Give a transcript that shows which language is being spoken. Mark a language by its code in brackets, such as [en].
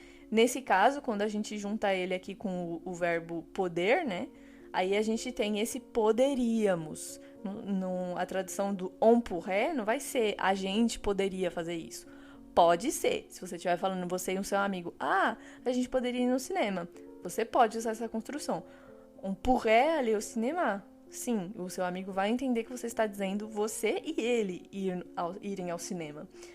[pt] Nesse caso, quando a gente junta ele aqui com o verbo poder, né? Aí a gente tem esse poderíamos. A tradução do [fr] on pourrait [pt] não vai ser a gente poderia fazer isso. Pode ser. Se você estiver falando você e o seu amigo, a gente poderia ir no cinema. Você pode usar essa construção. [fr] On pourrait aller au cinéma. [pt] Sim, o seu amigo vai entender que você está dizendo você e ele irem ao cinema.